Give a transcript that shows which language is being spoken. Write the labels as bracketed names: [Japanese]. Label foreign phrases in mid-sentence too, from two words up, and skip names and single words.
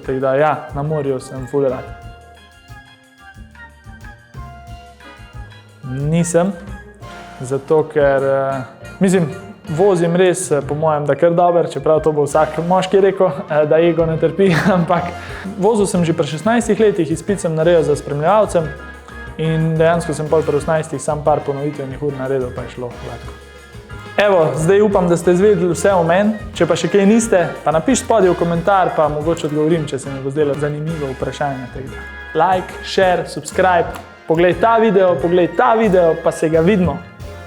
[Slovenian] Tako da ja, na morju sem ful rad. Nisem, zato ker, mislim, vozim res, po mojem, da kar dober, čeprav to bo vsak moški rekel, da ego ne trpi, ampak vozil sem že pri 16 letih, izpit sem naredil za spremljevalcem in dejansko sem pol pri 18 sam par ponovitvenih ur naredil, pa je šlo gladko. Evo, zdaj upam, da ste izvedeli vse o meni, če pa še kaj niste, pa napišite spodaj v komentar, pa mogoče odgovorim, če se mi bo zdelo zanimivo vprašanje. [English] Like, share, subscribe, [Slovenian] poglej ta video, pa se ga vidimo.